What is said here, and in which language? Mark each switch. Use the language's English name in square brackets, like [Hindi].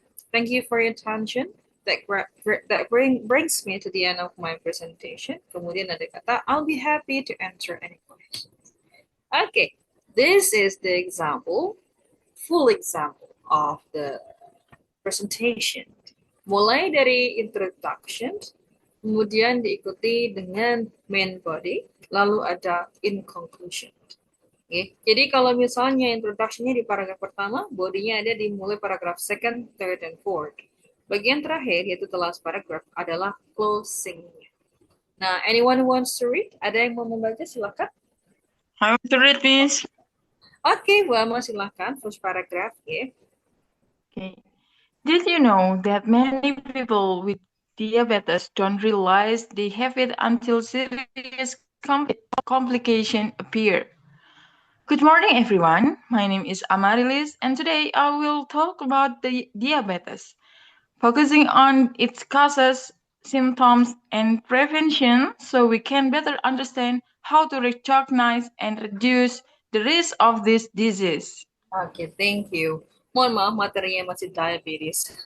[English] Thank you for your attention. That brings me to the end of my presentation. [Indonesian] Kemudian ada kata, [English] I'll be happy to answer any questions. Okay, this is the example, full example of the presentation. [Indonesian] Mulai dari introduction, kemudian diikuti dengan main body, lalu ada [English] in conclusion. [Indonesian] Okay. Jadi kalau misalnya introduction-nya di paragraf pertama, bodinya ada di mulai paragraf [English] second, third, and fourth. [Indonesian] Bagian terakhir, yaitu [English] the last paragraph, [Indonesian] adalah closing. [English] Nah, anyone who wants to read? [Indonesian] Ada yang mau membaca? Silakan. [English] I want to read, Miss. [Indonesian] Oke, Bu Ama, silakan. [English] First paragraph, [Indonesian] ya. [English] Okay. Did you know that many people with diabetes don't realize they have it until serious complications appear? Good morning, everyone. My name is Amarilis, and today I will talk about the diabetes, focusing on its causes, symptoms, and prevention so we can better understand how to recognize and reduce the risk of this disease. Oke, thank you. [Indonesian] Mohon maaf materinya masih diabetes.